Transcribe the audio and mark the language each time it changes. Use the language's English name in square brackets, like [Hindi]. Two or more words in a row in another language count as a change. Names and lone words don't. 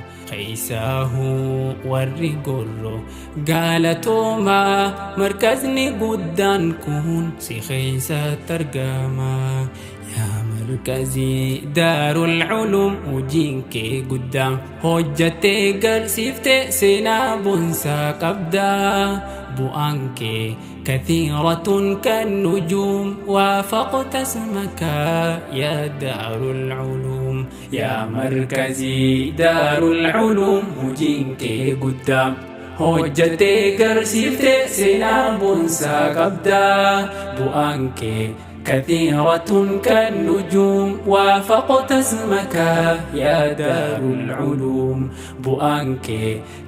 [Oromo] Keeysaa hoo warri gorro galatoomaa, markazni guddaan kun si keeysatti argama. Yaa markazii Daarul Uluum, hojiin kee guddaa. Hojjattee garsiiftee seenaa boonsaa qabdaa. Bu'aan kee [Arabic] كثيرة كالنجوم، وافقت اسمك يا دار العلوم. [Oromo] Yaa markazii Daarul Uluum, hojiin kee guddaa. Hojjattee garsiiftee seenaa boonsaa qabdaa. Bu'aan kee [Arabic] كثيرة كالنجوم، وافقت اسمك يا دار العلوم. [Oromo] Bu'aan kee